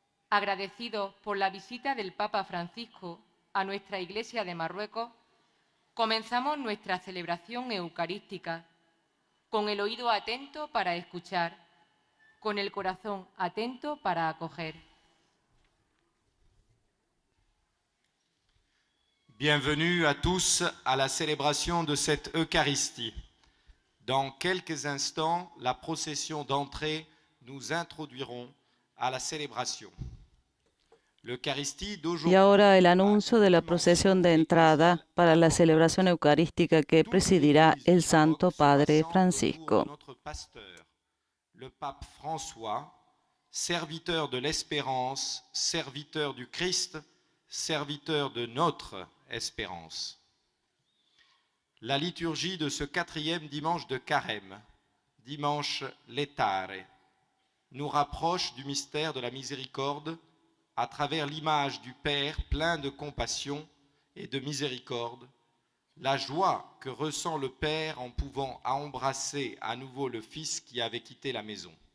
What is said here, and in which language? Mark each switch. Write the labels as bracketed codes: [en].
[es] Agradecidos por la visita del Papa Francisco a nuestra Iglesia de Marruecos, comenzamos nuestra celebración eucarística, con el oído atento para escuchar, con el corazón atento para acoger. [fr] Bienvenue à tous à la célébration de cette Eucharistie. Dans quelques instants, la procession d'entrée nous introduiront à la célébration. [es] Y ahora el anuncio de la procesión de entrada para la celebración eucarística que presidirá el Santo Padre Francisco. [fr] Notre pasteur, le pape François, serviteur de l'espérance, serviteur du Christ, serviteur de notre espérance. La liturgie de ce 4e dimanche de Carême, dimanche Laetare, nous rapproche du mystère de la miséricorde à travers l'image du Père plein de compassion et de miséricorde, la joie que ressent le Père en pouvant embrasser à nouveau le Fils qui avait quitté la maison.